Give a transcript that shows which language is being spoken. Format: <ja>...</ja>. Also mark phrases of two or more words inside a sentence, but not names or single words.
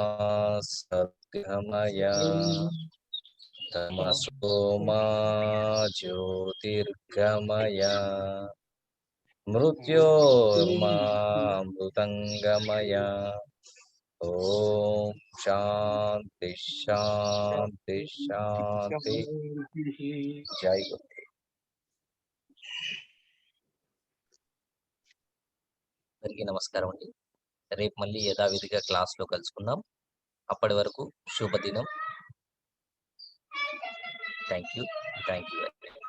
<sa>सद्गमय तमसो मा ज्योतिर्गमय मृत्योर्मामृतंगमय। ओम शांति शांति शांति।</sa> <hi>जय गुरु।</hi> <te>అందరికీ నమస్కారం అండి. రేపు మళ్ళీ యథావిధిగా క్లాస్లో కలుసుకుందాం. అప్పటి వరకు శుభదినం.</te> <en>thank you.</en>